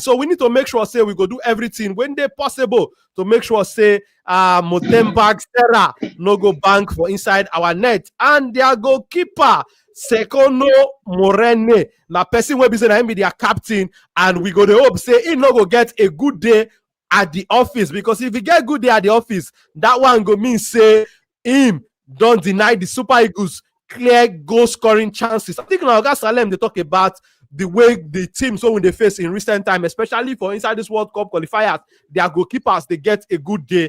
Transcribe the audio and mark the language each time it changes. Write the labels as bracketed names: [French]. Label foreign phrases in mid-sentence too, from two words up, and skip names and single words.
[Nigerian Pidgin] So we need to make sure say we go do everything when they possible to make sure say Motemba Serra no go bank for inside our net, and their goalkeeper Sekono Morene na person wey be say na him be their captain, and we go to hope say he no go get a good day at the office, because if he get good day at the office, that one go mean say him don't deny the Super Eagles clear goal scoring chances. I think now Oga Salem they talk about the way the teams when they face in recent time, especially for inside this World Cup qualifiers, their goalkeepers they get a good day.